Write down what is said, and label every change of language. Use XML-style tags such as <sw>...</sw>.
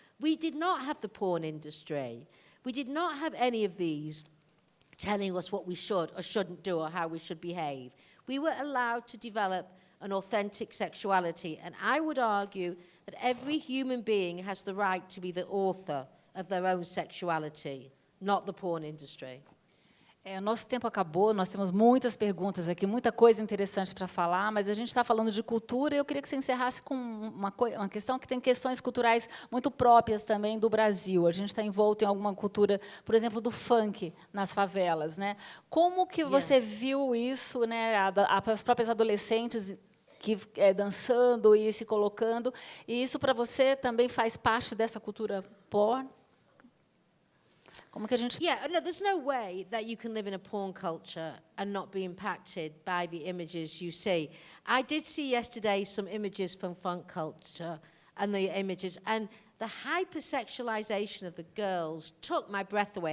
<en>We did not have the porn industry. We did not have any of these telling us what we should or shouldn't do or how we should behave. We were allowed to develop an authentic sexuality. And I would argue that every human being has the right to be the author of their own sexuality, not the porn industry.</en> <pt>O nosso tempo acabou, nós temos muitas perguntas aqui, muita coisa interessante para falar, mas a gente está falando de cultura e eu queria que você encerrasse com uma questão que tem questões culturais muito próprias também do Brasil. A gente está envolto em alguma cultura, por exemplo, do funk nas favelas, né? Como que você viu isso, né? As próprias adolescentes que dançando e se colocando, e isso para você também faz parte dessa cultura porn? Como que a gente...</pt> <en>Yeah, no, there's no way that you can live in a porn culture and not be impacted by the images you see. I did see yesterday some images from funk culture and the images, and the hypersexualization of the girls took my breath away.</en>